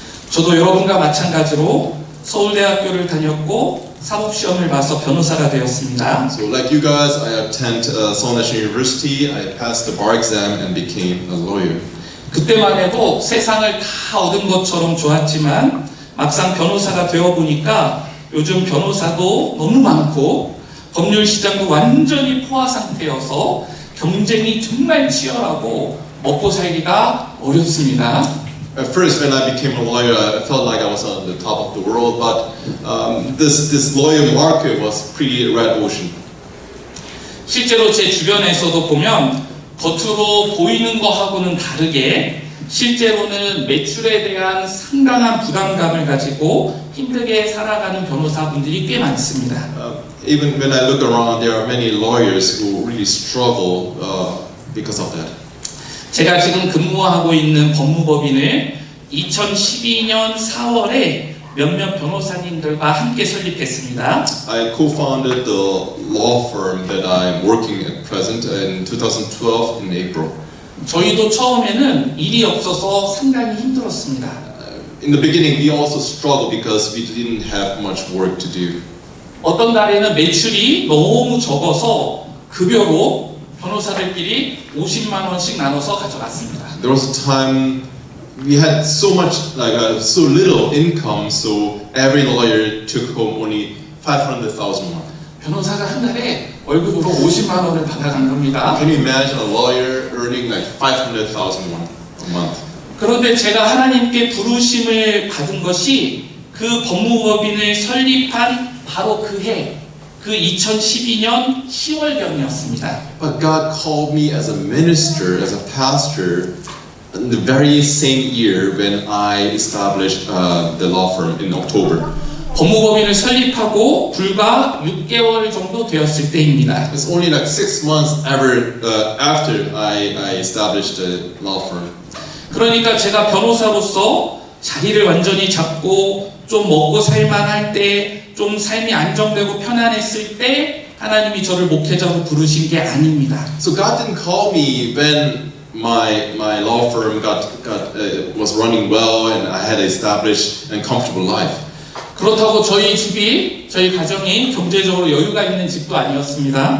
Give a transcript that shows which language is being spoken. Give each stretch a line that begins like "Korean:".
Korean: 저도 여러분과 마찬가지로 서울대학교를 다녔고 사법시험을 봐서 변호사가 되었습니다.
English: So like you guys, I attend Seoul National University. I passed the bar exam and became a lawyer.
Korean: 그때만 해도 세상을 다 얻은 것처럼 좋았지만 막상 변호사가 되어 보니까 요즘 변호사도 너무 많고 법률 시장도 완전히 포화 상태여서 경쟁이 정말 치열하고 먹고 살기가 어렵습니다.
English: At first, when I became a lawyer, I felt like I was on the top of the world, but this lawyer market was pretty red ocean.
Korean: 실제로 제 주변에서도 보면 겉으로 보이는 거하고는 다르게 실제로는 매출에 대한 상당한 부담감을 가지고 힘들게 살아가는 변호사분들이 꽤 많습니다.
English: Even when I look around, there are many lawyers who really struggle because of that.
Korean: 제가 지금 근무하고 있는 법무법인을 2012년 4월에 몇몇 변호사님들과 함께 설립했습니다.
English: I co-founded the law firm that I'm working at present in 2012 in April.
Korean: 저희도 처음에는 일이 없어서 상당히 힘들었습니다.
English: In the beginning, we also struggled because we didn't have much work to do.
Korean: 어떤 달에는 매출이 너무 적어서 급여로 변호사들끼리 50만 원씩 나눠서 가져갔습니다.
English: There was a time we had so much, so little income, so every lawyer took home only 500,000 won.
Korean: 변호사가 한 달에 월급으로 50만 원을 받아간 겁니다.
English: Can you imagine a lawyer earning like 500,000 won a month?
Korean: 그런데 제가 하나님께 부르심을 받은 것이 그 법무법인을 설립한 바로 그 해, 그 2012년 10월경이었습니다.
English: But God called me as a minister, as a pastor, in the very same year when I established the law firm in October.
Korean: 법무법인을 설립하고 불과 6개월 정도 되었을 때입니다.
English: It's only like 6 months after I established the law firm.
Korean: 그러니까 제가 변호사로서 자리를 완전히 잡고 좀 먹고 살만할 때, 좀 삶이 안정되고 편안했을 때 하나님이 저를 목회자로 부르신 게 아닙니다.
English: So God didn't call me when my law firm was running well and I had established a comfortable life.
Korean: 그렇다고 저희 가정이 경제적으로 여유가 있는 집도 아니었습니다.